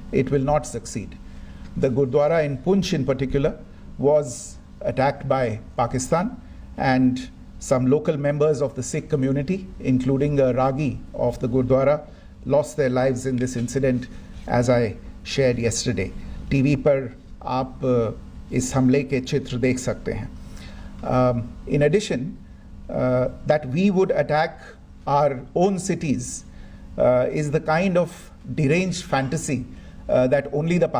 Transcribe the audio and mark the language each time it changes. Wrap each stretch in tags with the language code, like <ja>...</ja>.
<en>It will not succeed. The Gurdwara in Poonch in particular was attacked by Pakistan, and some local members of the Sikh community, including a Ragi of the Gurdwara, lost their lives in this incident, as I shared yesterday.</en> <hi>TV पर आप इस हमले के चित्र देख सकते हैं.</hi> <en>In addition, that we would attack our own cities is the kind of deranged fantasy that only the</en>